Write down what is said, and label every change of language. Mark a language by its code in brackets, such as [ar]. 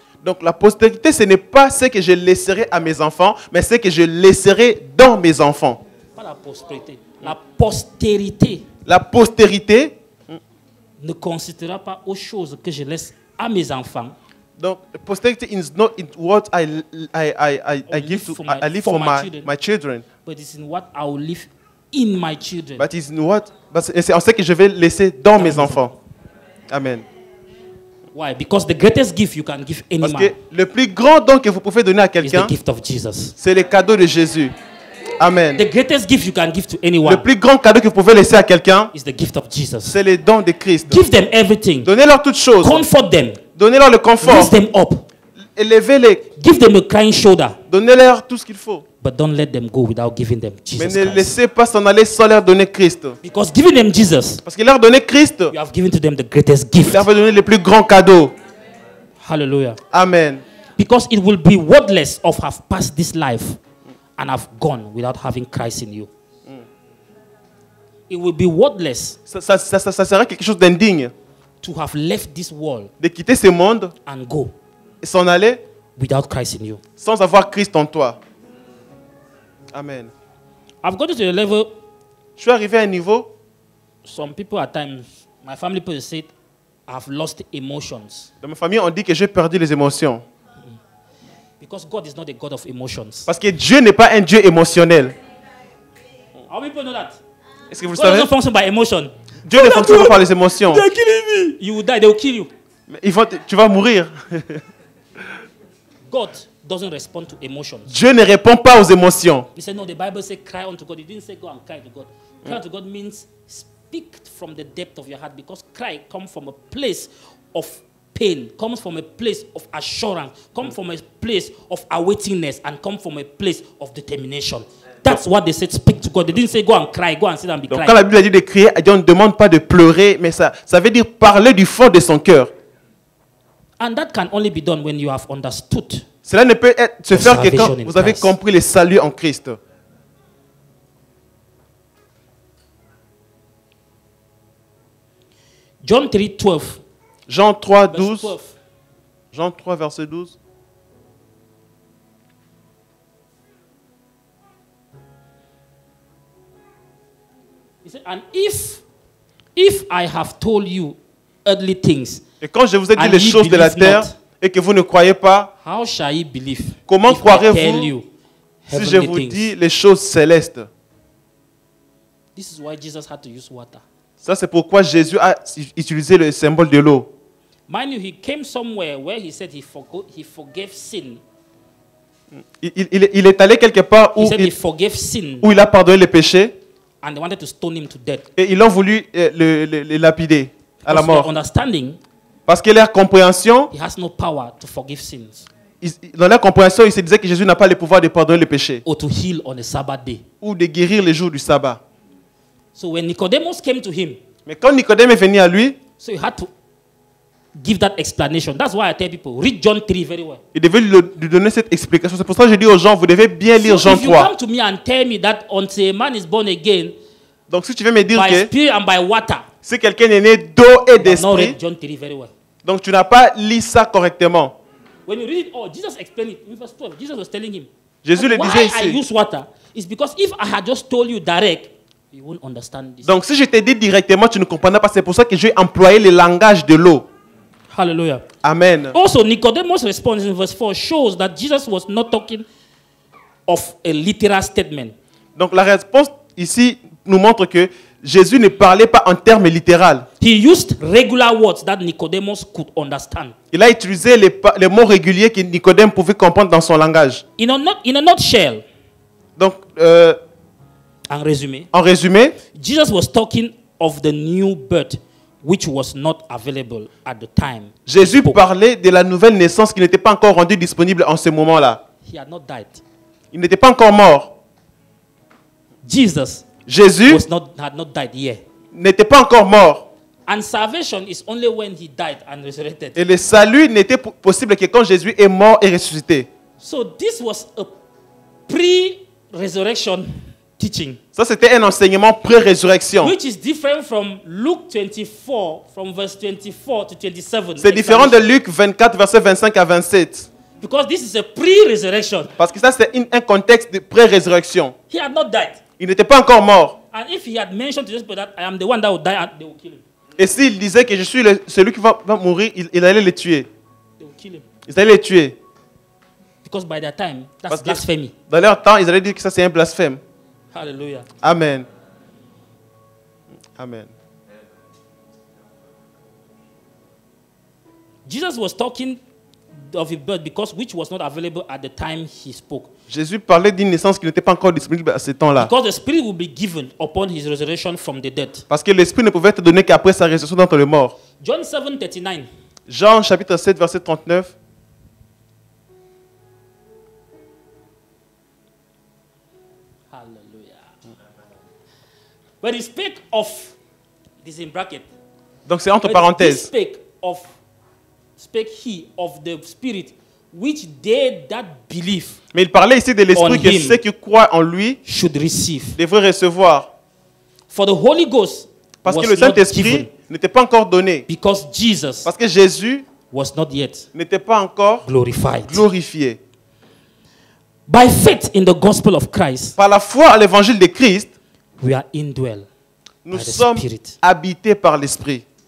[fr] Donc la postérité, ce n'est pas ce que je laisserai à mes enfants, mais ce que je laisserai dans mes enfants. Pas la postérité. La postérité. La postérité ne consistera pas aux choses que je laisse à mes enfants. [en] Donc, posterity is not in what I give to I leave for my children. But it's in what I will leave in my children. But it's in what, [fr] c'est en ce que je vais laisser dans mes enfants. [en] Amen. Why? Because the greatest gift you can give any man. [fr] Parce que le plus grand don que vous pouvez donner à quelqu'un, c'est le cadeau de Jésus. [en] Amen. The greatest gift you can give to anyone. [fr] Le plus grand cadeau que vous pouvez laisser à quelqu'un, [en] is the gift of Jesus. [fr] C'est le don de Christ. [en] Give them everything. [fr] Donnez-leur toutes choses. [en] Comfort them. [fr] Donnez-leur le confort. [en] Raise them up. [fr] Élevez-les. [en] Give them a kind shoulder. [fr] Donnez-leur tout ce qu'il faut. [en] But don't let them go without giving them Jesus. [fr] Mais ne laissez pas s'en aller sans leur donner Christ. [en] Because giving them Jesus, [fr] parce que leur donner Christ, [en] you have given to them the greatest gift. [fr] Vous leur avez donné le plus grand cadeau. [en] Hallelujah. Amen. Because it will be worthless of have passed this life and have gone without having Christ in you. It will be worthless. [fr] Ça sera quelque chose d'indigne. [en] To have left this world. [fr] De quitter ce monde. [en] And go. [fr] Et s'en aller. [en] Without Christ in you. [fr] Sans avoir Christ en toi. [en] Amen. I've got to the level. [fr] Je suis arrivé à un niveau. [en] Some people at times, my family people say, I've lost emotions. [fr] Dans ma famille, on dit que j'ai perdu les émotions. [en] Because God is not a God of emotions. [fr] Parce que Dieu n'est pas un Dieu émotionnel. [en] How people know that? [fr] Est-ce que vous [en] God [fr] savez? [en] doesn't function by emotion. [fr] Dieu ne fonctionne pas par les émotions. [en] They're killing me. You will die. They will kill you. [fr] Tu vas mourir. [en] God doesn't respond to emotions. [fr] Dieu ne répond pas aux émotions. [en] He said, no, the Bible says cry unto God. It didn't say go and cry to God. Cry unto God means speak from the depth of your heart, because cry comes from a place of pain, comes from a place of assurance, comes from a place of awaitingness, and comes from a place of determination. That's what they said, speak to God. They didn't say go and cry, go and sit and be crying. [fr] Quand la Bible a dit de crier, on ne demande pas de pleurer, mais ça veut dire parler du fond de son cœur. [en] And that can only be done when you have understood. [fr] Cela ne peut se faire que quand vous avez compris le salut en Christ. [en] John 3:12. [fr] Jean 3:12. Jean 3 verset 12. [en] He said, and if I have told you earthly things, [fr] et quand je vous ai dit les choses de la terre et que vous ne croyez pas, [en] how shall you believe? [fr] Comment croirez-vous si je vous dis les choses célestes? [en] This is why Jesus had to use water. [fr] Ça, c'est pourquoi Jésus a utilisé le symbole de l'eau. [en] Mind you, he came somewhere where he said he forgave sin. [fr] Il est allé quelque part où il a pardonné les péchés. [en] And they wanted to stone him to death. [fr] Et ils ont voulu le lapider à la mort. Parce que leur compréhension, [en] he has no power to forgive sins. [fr] Dans leur compréhension, ils se disaient que Jésus n'a pas le pouvoir de pardonner les péchés. [en] Or to heal on a Sabbath day. [fr] Ou de guérir les jours du sabbat. [en] So when Nicodemus came to him, [fr] mais quand Nicodème est venu à lui, [en] so he had to give that explanation. That's why I tell people, read John 3 very well. [fr] Il devait lui donner cette explication. C'est pour ça que je dis aux gens, vous devez bien lire Jean 3. [en] If you come to me and tell me that until a man is born again, [fr] donc si tu veux me dire [en] by spirit and by water, [fr] si quelqu'un est né d'eau et d'esprit, [en] John 3 very well. [fr] Donc tu n'as pas lu ça correctement. [en] When you read it, Jesus explained it in verse 12. Jesus was telling him, [fr] Jésus le disait ici. [en] Why I use water is because if I had just told you direct, you won't understand this. [fr] Donc si je t'ai dit directement, tu ne comprendras pas. C'est pour ça que j'ai employé le langage de l'eau. [en] Hallelujah. Amen. Also, Nicodemus' response in verse 4 shows that Jesus was not talking of a literal statement. [fr] Donc la réponse ici nous montre que Jésus ne parlait pas en termes littéraux. [en] He used regular words that Nicodemus could understand. [fr] Il a utilisé les mots réguliers que Nicodème pouvait comprendre dans son langage. [en] In a nutshell. [fr] Donc, en résumé, [en] Jesus was talking of the new birth which was not available at the time. [fr] Jésus parlait de la nouvelle naissance qui n'était pas encore rendue disponible en ce moment-là. [en] He had not died. [fr] Il n'était pas encore mort. Jésus [en] had not died yet. [fr] N'était pas encore mort. [en] And salvation is only when he died and resurrected. [fr] Et le salut n'était possible que quand Jésus est mort et ressuscité. [en] So this was a pre-resurrection teaching. [fr] Ça c'était un enseignement pré-résurrection. [en] Which is different from Luke 24 from verse 24 to 27. [fr] C'est différent de Luc 24 verset 25 à 27. [en] Because this is a pre-resurrection. [fr] Parce que ça c'est un contexte de pré-résurrection. [en] He had not died. [fr] Il n'était pas encore mort. [en] And if he had mentioned to this people that I am the one that will die, they will kill him. [fr] Et s'il disait que je suis celui qui va mourir, il allait les tuer. [en] They will kill him. [fr] Ils allaient les tuer. [en] Because by their time, that's blasphemy. [fr] Dans leur temps, ils allaient dire que ça c'est un blasphème. [en] Hallelujah. Amen. Amen. Jesus was talking of a birth because which was not available at the time he spoke. [fr] Jésus parlait d'une naissance qui n'était pas encore disponible à ce temps-là. [en] Because the Spirit will be given upon his resurrection from the dead. [fr] Parce que l'esprit ne pouvait être donné qu'après sa résurrection d'entre les morts. [en] John 7:39. [fr] Jean chapitre 7 verset 39. [en] Hallelujah. When he spake of, this in bracket. [fr] Donc c'est entre parenthèses. [en] Spake he of the Spirit, which they that believe. [fr] Mais il parlait ici de l'esprit que ceux qui croient en lui [en] should receive. [fr] Devraient recevoir. [en] For the Holy Ghost [fr] parce que le Saint-Esprit n'était pas encore donné. [en] Because Jesus [fr] parce que Jésus [en] was not yet [fr] n'était pas encore glorifié. [en] By faith in the gospel of Christ, [fr] par la foi à l'évangile de Christ, [en] we are indwelt. [fr] Nous sommes habités par l'Esprit.